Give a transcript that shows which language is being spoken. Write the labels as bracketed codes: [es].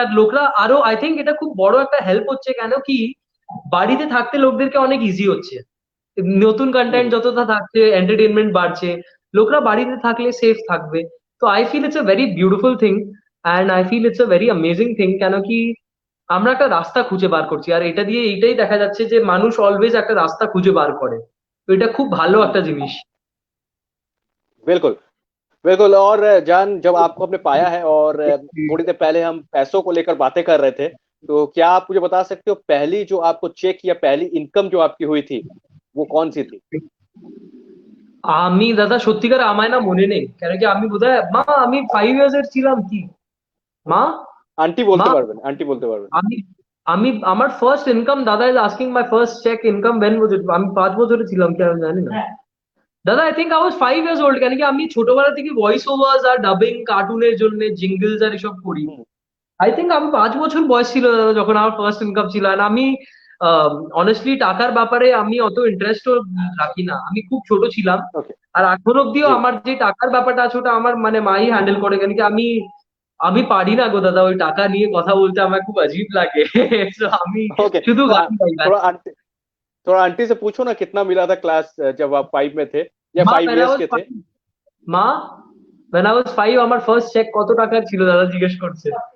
[bn] আর লোকরা আরো [en] I think [bn] এটা খুব বড় একটা হেল্প হচ্ছে, কেন কি বাড়িতে থাকতে লোকদেরকে অনেক ইজি হচ্ছে, নতুন কন্টেন্ট যতটা থাকছে এন্টারটেনমেন্ট বাড়ছে, লোকরা বাড়িতে থাকলে সেফ থাকবে। তো [en] I feel it's a very beautiful thing and I feel it's a very amazing thing, [bn] কেন কি আমরা একটা রাস্তা খুঁজে বার করছি, আর এটা দিয়ে এইটাই দেখা যাচ্ছে যে মানুষ অলওয়েজ একটা রাস্তা খুঁজে বার করে, তো এটা খুব ভালো একটা জিনিস। [hi] बिल्कुल बिल्कुल। और जान जब आपको हमने पाया है और थोड़ी देर पहले हम पैसों को लेकर बातें कर रहे थे, तो क्या आप मुझे बता सकते हो पहली जो आपको चेक या पहली इनकम जो आपकी हुई थी वो कौन सी थी? [bn] আমি দাদা সত্যিকার আমায় না মনে নেই, কেন কি আমি বোধহয় মা আমি 5 ইয়ার্স এর ছিলাম কি মা আন্টি মা বলতে পারবেন, আন্টি বলতে পারবেন। আমি আমি আমার ফার্স্ট ইনকাম, দাদা [en] is asking my first cheque income when was it, [bn] আমি 5 বছরে ছিলাম কি আমি জানি না দাদা। [en] I think I was 5 years old, [bn] কেন কি আমি ছোটবেলা থেকে ভয়েস ওভার্স আর ডাবিং কার্টুনের জন্য জিঙ্গলস আর এসব করি। [en] I think [bn] আমি 5 বছর বয়স ছিল দাদা যখন আমার ফার্স্ট ইনকাম ছিল। আর আমি অনেস্টলি টাকার ব্যাপারে আমি অত ইন্টারেস্টও রাখি না, আমি খুব ছোট ছিলাম। ওকে আর এখন অব্দিও আমার যে টাকার ব্যাপারটা আছে ওটা আমার মানে মাই হ্যান্ডেল করে, কেন কি আমি আমি পারি না গো দাদা, ওই টাকা নিয়ে কথা বলতে আমার খুব [hi] अजीब [bn] লাগে। So আমি [en] Okay. [bn] শুধু গান গাই ব্যাস। [hi] थोड़ा आंटी से पूछो ना कितना मिला था क्लास जब आप 5 में थे या [bn] মা 5 [en] when I years was [hi] के थे? [bn] five- মা [en] when I was 5 [bn] আমার ফার্স্ট চেক কত টাকার ছিল দাদা জিজ্ঞেস করছে।